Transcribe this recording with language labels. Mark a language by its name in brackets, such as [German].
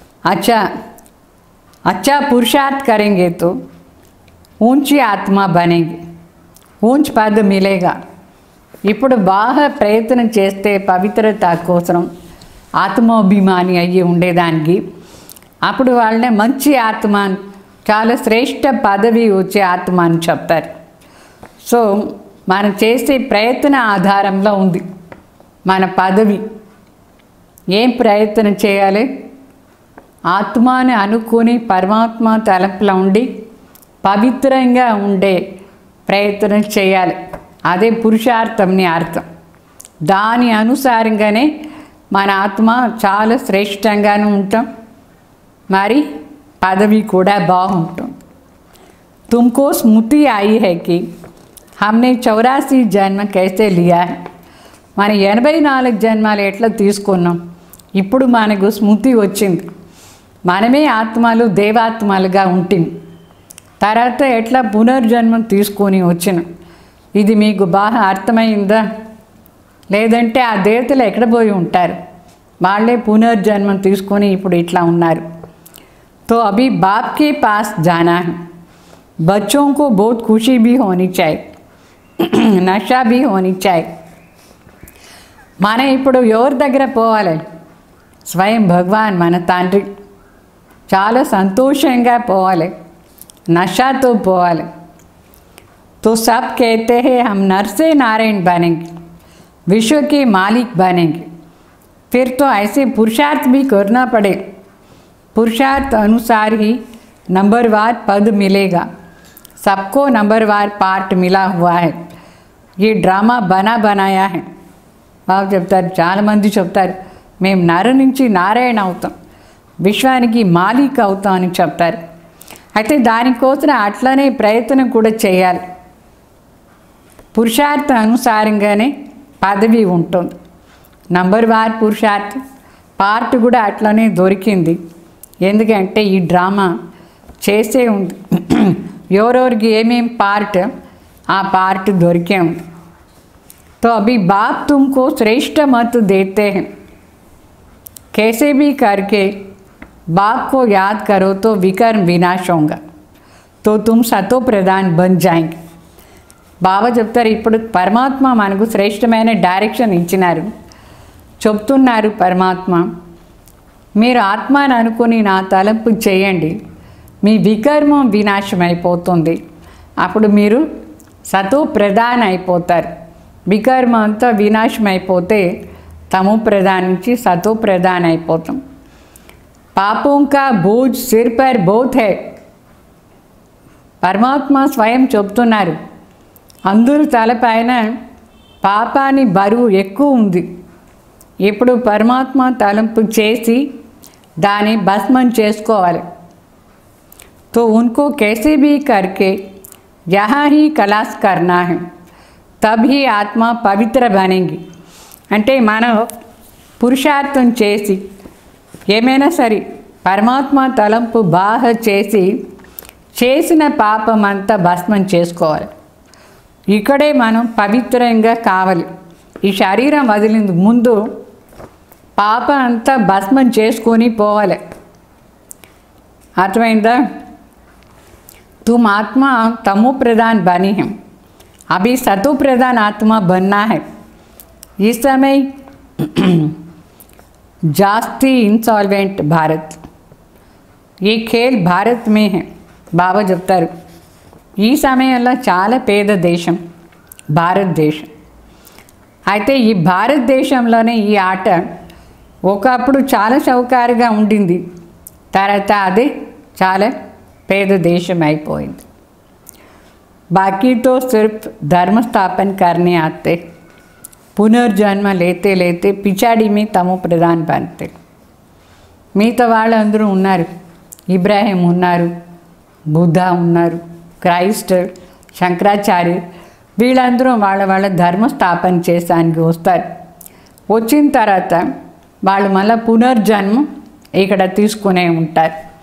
[Hindi] अच्छा पुरुषार्थ करेंगे तो ऊंची आत्मा बनेगी, ऊंच पद मिलेगा। [Telugu] ఇప్పుడు బాగా ప్రయత్నం చేస్తే పవిత్రత కోసం ఆత్మాభిమాని అయ్యి ఉండేదానికి అప్పుడు వాళ్ళనే మంచి ఆత్మ, చాలా శ్రేష్ఠ పదవి వచ్చే ఆత్మ అని చెప్తారు. సో మనం చేసే ప్రయత్న ఆధారంలో ఉంది మన పదవి. ఏం ప్రయత్నం చేయాలి? ఆత్మని అనుకుని పరమాత్మ తలంపులో ఉండి పవిత్రంగా ఉండే ప్రయత్నం చేయాలి. అదే పురుషార్థంని అర్థం. దాని అనుసారంగానే మన ఆత్మ చాలా శ్రేష్టంగాను ఉంటాం, మరి పదవి కూడా బాగుంటుంది. [Hindi] तुमको स्मृति आई है कि हमने 84 जन्म कैसे लिया है. [Telugu] మన 84 జన్మాలు ఎట్లా తీసుకున్నాం, ఇప్పుడు మనకు స్మృతి వచ్చింది. మనమే ఆత్మలు దేవాత్మలుగా ఉంటుంది. తర్వాత ఎట్లా పునర్జన్మం తీసుకొని వచ్చినాం. ఇది మీకు బాగా అర్థమైందా? లేదంటే ఆ దేవతలు ఎక్కడ పోయి ఉంటారు, వాళ్ళే పునర్జన్మం తీసుకొని ఇప్పుడు ఇట్లా ఉన్నారు. [Hindi] तो अभी बाप के पास जाना है. बच्चों को बहुत खुशी भी होनी चाहिए, नशा भी होनी चाहिए. [Telugu] మన ఇప్పుడు ఎవరి దగ్గర పోవాలి? స్వయం భగవాన్ మన తండ్రి. చాలా సంతోషంగా పోవాలి, నషాతో పోవాలి. [Hindi] तो सब कहते हैं हम नर से नारायण बनेंगे, विश्व के मालिक बनेंगे. फिर तो ऐसे पुरुषार्थ भी करना पड़े. पुरुषार्थ अनुसार ही नंबरवार पद मिलेगा. सबको नंबरवार पार्ट मिला हुआ है. ये ड्रामा बना बनाया है. [Telugu] బాబు చెప్తారు, చాలామంది చెప్తారు మేము నర నుంచి నారాయణ అవుతాం, విశ్వానికి మాలిక్ అవుతాం అని చెప్తారు. అయితే దానికోసం అట్లనే ప్రయత్నం కూడా చేయాలి. పురుషార్థ అనుసారంగానే పదవి ఉంటుంది. నంబర్ వార్ పురుషార్థ పార్ట్ కూడా అట్లనే దొరికింది. ఎందుకంటే ఈ డ్రామా చేసే ఉంది, ఎవరెవరికి ఏమేం పార్ట్ ఆ పార్ట్ దొరికే ఉంది. [Hindi] तो अभी बाप तुमको श्रेष्ठ मत देते हैं. कैसे भी करके बाप को याद करो तो विकर्म विनाश होगा, तो तुम सतो प्रधान बन जाएंगे. [Telugu] బాబా చెప్తారు, ఇప్పుడు పరమాత్మ మనకు శ్రేష్టమైన డైరెక్షన్ ఇచ్చినారు. చెప్తున్నారు పరమాత్మ, మీరు ఆత్మని అనుకుని నా తలంపు చేయండి, మీ వికర్మం వినాశం అయిపోతుంది. అప్పుడు మీరు సతో ప్రధాన అయిపోతారు. వికర్మ అంతా వినాశం అయిపోతే తమో ప్రధాన నుంచి సతో ప్రధాన అయిపోతాం. [Hindi] పాపం కా Bhoj sir per both high. [Telugu] పరమాత్మ స్వయం చెప్తున్నారు, అందరూ తలపైన పాపాని బరువు ఎక్కువ ఉంది. ఇప్పుడు పరమాత్మ తలంపు చేసి దాన్ని భస్మం చేసుకోవాలి. [Hindi] तो उनको कैसे भी करके यहाँ ही खलास करना है, तभी ఆత్మ పవిత్ర బనేంగి. [Telugu] అంటే మనం పురుషార్థం చేసి ఏమైనా సరే పరమాత్మ తలంపు బాగా చేసి చేసిన పాపం అంతా భస్మం చేసుకోవాలి. ఇక్కడే మనం పవిత్రంగా కావాలి. ఈ శరీరం వదిలింది ముందు పాపం అంతా భస్మం చేసుకొని పోవాలి. అర్థమైందా? [Hindi] तुम आत्मा तमो प्रधान बनी है, अभी सतो प्रधान आत्मा बनना है. इस समय जास्ती इंसॉल्वेंट भारत, ये खेल भारत में है. [Telugu] బాబా చెప్తారు, ఈ సమయంలో చాలా పేద దేశం భారతదేశం. అయితే ఈ భారతదేశంలోనే ఈ ఆట ఒకప్పుడు చాలా సౌకర్యంగా ఉండింది, తర్వాత అది చాలా పేద దేశం అయిపోయింది. [Hindi] बाकी तो सिर्फ धर्म स्थापन करने आते, पुनर्जन्म लेते लेते पिछाड़ी में तमो प्रधान बनते. [Telugu] మిగతా వాళ్ళందరూ ఉన్నారు, ఇబ్రాహిం ఉన్నారు, బుద్ధ ఉన్నారు, క్రైస్ట్, శంకరాచార్య, వీళ్ళందరూ వాళ్ళ వాళ్ళ ధర్మ స్థాపన చేసానికి వస్తారు. వచ్చిన తర్వాత వాళ్ళు మళ్ళీ పునర్జన్మ ఇక్కడ తీసుకునే ఉంటారు.